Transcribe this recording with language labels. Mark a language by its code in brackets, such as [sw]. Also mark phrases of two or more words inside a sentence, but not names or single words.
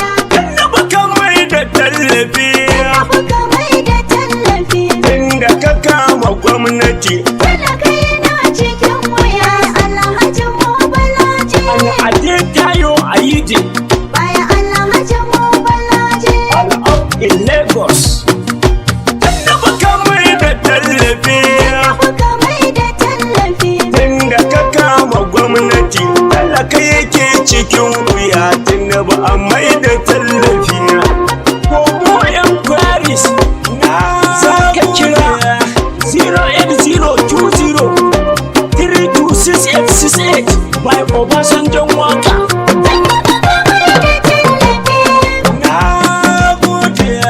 [ha] Tinubu ka mai da tallafi. Tunda ka kama gwamnati. Alhaji Tayo Ayide. [en] All up in Lagos. [ha] Tinubu ka mai da tallafi. Tunda ka kama gwamnati, talaka yake cikin wuya. Tinubu a mai da tallafi. Ko mu yan Paris, za ka kira zero eight zero two zero three two six eight six eight. By Obasanjo Waka. Na gode.